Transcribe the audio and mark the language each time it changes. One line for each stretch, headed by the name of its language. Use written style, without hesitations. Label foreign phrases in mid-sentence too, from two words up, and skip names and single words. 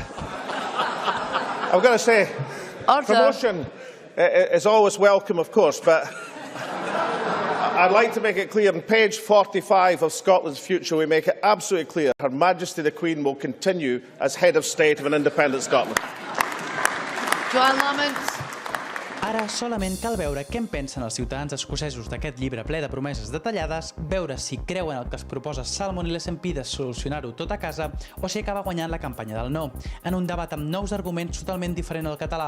English: I've got to say, Order. Promotion is always welcome, of course, but I'd like to make it clear, on page 45 of Scotland's Future, we make it absolutely clear Her Majesty the Queen will continue as Head of State of an independent Scotland. Joan Lamont.
Catalan: Ara solament cal veure què en pensen els ciutadans escocesos d'aquest llibre ple de promeses detallades, veure si creuen el que es proposa Salmon i l'SNP de solucionar-ho tot a casa o si acaba guanyant la campanya del no, en un debat amb nous arguments totalment diferent al català.